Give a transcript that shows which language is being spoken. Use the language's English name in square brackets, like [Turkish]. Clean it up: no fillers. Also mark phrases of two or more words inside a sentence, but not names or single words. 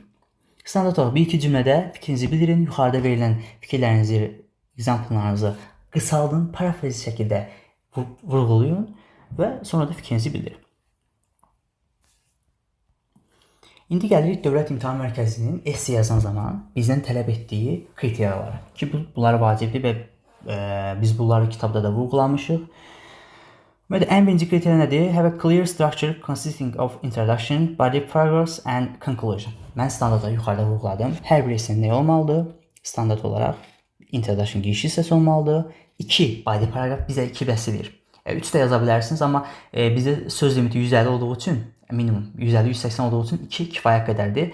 [Azerbaijani] Standart olaraq 1-2 cümlədə fikrinizi bildirin, yuxarıda verilən fikirlərinizi, example-larınızı qısaldın, parafrazi şəkildə vurğulayın və sonra da fikrinizi bildirin. İndi gəlirik Dövlət İmtahan Mərkəzinin esse yazan zaman bizdən tələb etdiyi kriteriyalara ki, bunlar vacibdir və biz bunları kitabda da vurğulamışıq. Ən birinci kriteriya nədir? [English] Have a clear structure consisting of introduction, body paragraphs and conclusion. [Azerbaijani] Mən standartda yuxarıda vurğuladım. Hər bir essenin nə olmalıdır? Standart olaraq introduction giriş hissəsi olmalıdır. 2 body paragraf bizə 2 bəsidir. 3 də yaza bilərsiniz, amma bizə söz limiti 150 olduğu üçün minimum 150-180 olduğu üçün 2 kifayət qədərdir.